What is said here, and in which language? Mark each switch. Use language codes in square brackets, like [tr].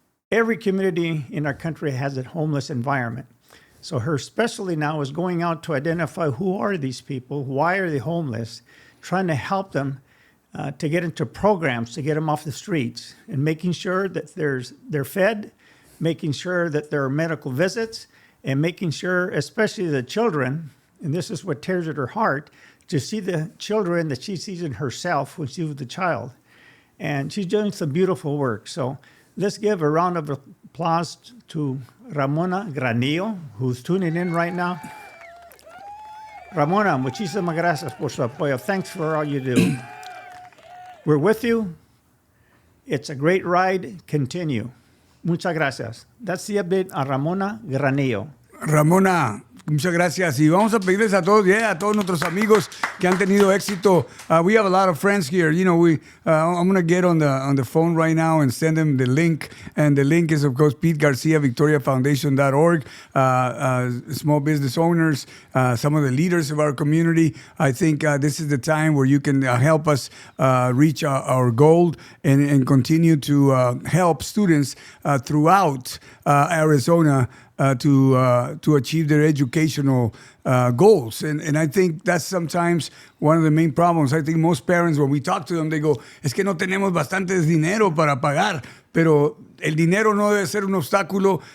[en] Every community in our country has a homeless environment. So her specialty now is going out to identify who are these people, why are they homeless, trying to help them to get into programs to get them off the streets, and making sure that they're fed, making sure that there are medical visits, and making sure, especially the children, and this is what tears at her heart, to see the children that she sees in herself when she was a child. And she's doing some beautiful work. So let's give a round of applause to Ramona Granillo, who's tuning in right now. [es] Ramona, muchísimas gracias por su apoyo. [en] Thanks for all you do. We're with you. It's a great ride. Continue. Muchas gracias. That's the update on Ramona Granillo. [es] Ramona, Muchas gracias. Y vamos a pedirles a todos, a todos nuestros amigos que han tenido éxito. [en] We have a lot of friends here. You know, I'm going to get on the phone right now and send them the link. And the link is, of course, Pete Garcia, VictoriaFoundation.org. Small business owners, some of the leaders of our community. I think this is the time where you can help us reach our goal and continue to help students throughout Arizona to achieve their educational goals. And I think that's sometimes one of the main problems. I think most parents, when we talk to them, they go, es que no tenemos bastantes dinero para pagar. [es] Pero el dinero no debe ser un obstáculo.